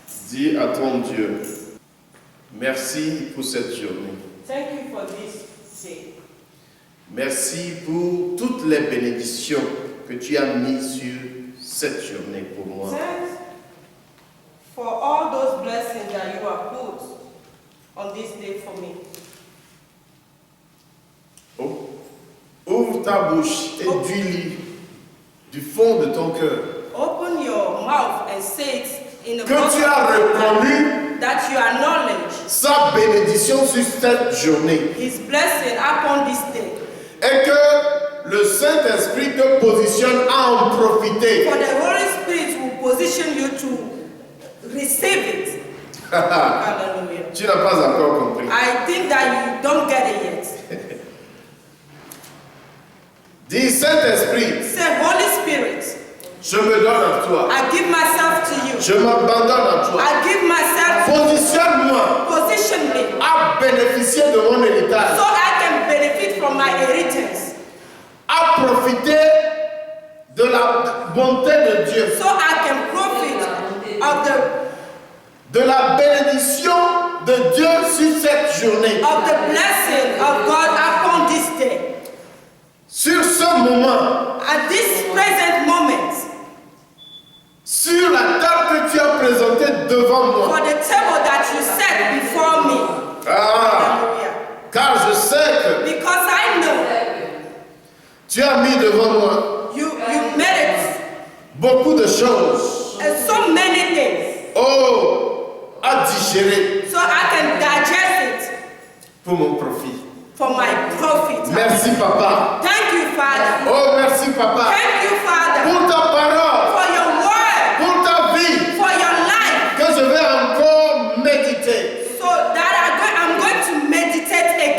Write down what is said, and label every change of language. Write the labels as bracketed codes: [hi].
[fr] Dis à ton Dieu, merci pour cette journée. [en] Thank you for this day. [fr] Merci pour toutes les bénédictions que tu as mises sur cette journée pour moi. [en] Thanks for all those blessings that you have put on this day for me. Oh. [fr] Ouvre ta bouche et dis-lui du fond de ton cœur [en] Open your mouth and say it in the [fr] que tu as reconnu [en] that you acknowledge [fr] sa bénédiction sur cette journée [en] His blessing upon this day. [fr] et que le Saint-Esprit te positionne à en profiter. [en] For the Holy Spirit will position you to receive it. Hallelujah. [fr] Tu n'as pas encore compris. [en] I think that you don't get it yet. [fr] Dis Saint-Esprit, [en] Say, Holy Spirit, [fr] je me donne à toi. [en] I give myself to you. [fr] Je m'abandonne à toi. [en] I give myself to you. [fr] Positionne-moi [en] Position me [fr] à bénéficier de mon héritage, [en] so I can benefit from my inheritance. [fr] à profiter de la bonté de Dieu, [en] So I can profit of [fr] de la bénédiction de Dieu sur cette journée. [en] the blessing of God upon this day. [fr] Sur ce moment, [en] At this present moment, [fr] sur la table que tu as présentée devant [en] for [fr] moi. [en] the table that you set before me. Hallelujah. [fr] Car je sais que [en] Because I know [fr] tu as mis devant moi [en] you made it [fr] beaucoup de choses. [en] and so many things. [fr] Oh, à digérer [en] So I can digest it [fr] pour mon profit. [en] for my profit. [fr] Merci papa. [en] Thank you, Father. [fr] Oh, merci papa. [en] Thank you, Father, [fr] Pour ta parole, [en] for your word, [fr] pour ta vie, [en] for your life, [fr] que je vais encore méditer, [en] so that I'm going to meditate